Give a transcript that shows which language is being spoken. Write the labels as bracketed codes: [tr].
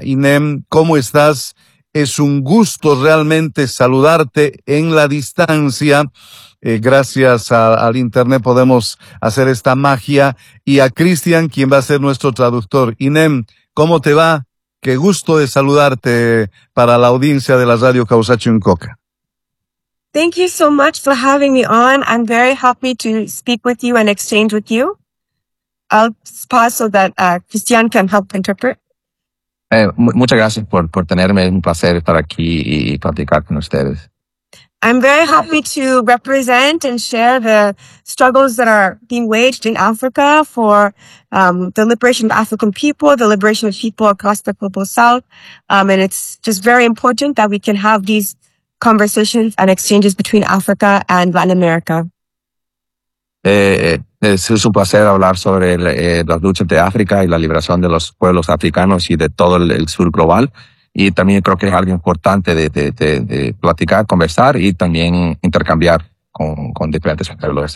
[es] Inem, ¿cómo estás? Es un gusto realmente saludarte en la distancia. Gracias al internet podemos hacer esta magia. Y a Christian, quien va a ser nuestro traductor. Inem, ¿cómo te va? Qué gusto de saludarte para la audiencia de la radio Causachuncoca. [en] Thank you so much for having me on. I'm very happy to speak with you and exchange with you. I'll pause so that Christian can help interpret. [es] Muchas gracias por tenerme. Es un placer estar aquí y platicar con ustedes. [en] I'm very happy to represent and share the struggles that are being waged in Africa for the liberation of African people, the liberation of people across the global south. And it's just very important that we can have these conversations and exchanges between Africa and Latin America. [es] Es un placer hablar sobre las luchas de África y la liberación de los pueblos africanos y de todo el sur global. Y también creo que es algo importante de platicar, conversar y también intercambiar con diferentes pueblos.